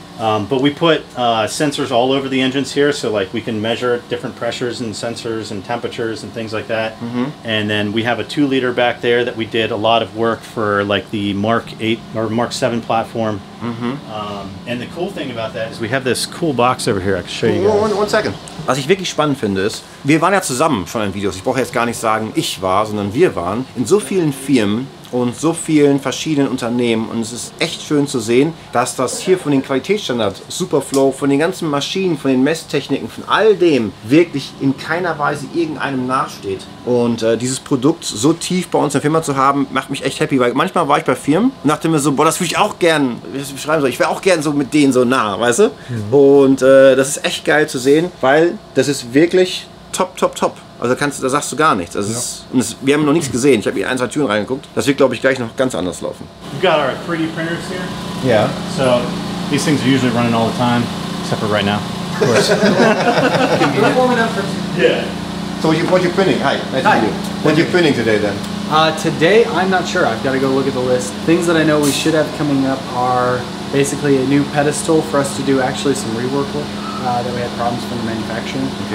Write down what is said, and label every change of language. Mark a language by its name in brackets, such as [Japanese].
[English] But we put sensors all over the engines here, so like we can measure different pressures and sensors and temperatures and things like that. And then we have a 2-liter back there that we did a lot of work for, like the Mark 8 or Mark 7 platform. And the cool thing about that is we have this cool box over here. I can show you guys. One second. [German] Was ich wirklich spannend finde ist, wir waren ja zusammen schon in Videos. Ich brauche jetzt gar nicht sagen, ich war, sondern wir waren in so vielen Firmen und so vielen verschiedenen Unternehmen, und es ist echt schön zu sehen, dass das hier von den Qualitätsstandards, Superflow, von den ganzen Maschinen, von den Messtechniken, von all dem wirklich in keiner Weise irgendeinem nachsteht. Und dieses Produkt so tief bei uns in der Firma zu haben, macht mich echt happy, weil manchmal war ich bei Firmen und dachte mir so, boah, das würde ich auch gern, wie ich beschreiben soll, ich wäre auch gern so mit denen so nah, weißt du? Und das ist echt geil zu sehen, weil das ist wirklich top, top, top. Also da sagst du gar nichts. Also wir haben noch nichts gesehen. Ich habe hier 1, 2 Türen reingeguckt. Das wird, glaube ich, gleich noch ganz anders laufen. [English] We've got our 3D printers here. Yeah. So these things are usually running all the time, except for right now, of course. Yeah. So what you printing? Hi, nice to meet you. What are you printing today then? Today, I'm not sure. I've got to go look at the list. Things that I know we should have coming up are basically a new pedestal for us to do actually some rework with that we had problems from the manufacturing.